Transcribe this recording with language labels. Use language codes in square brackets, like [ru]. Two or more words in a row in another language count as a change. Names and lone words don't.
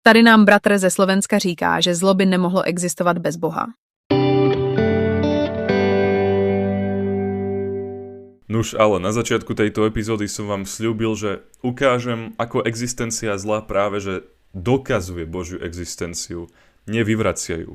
[cs] Tady nám bratr ze Slovenska říká, že zlo by nemohlo existovat bez Boha. [sk] Nuž, ale na začiatku tejto epizódy som vám sľúbil, že ukážem, ako existencia zla práve že dokazuje Božiu existenciu, nevyvracia ju.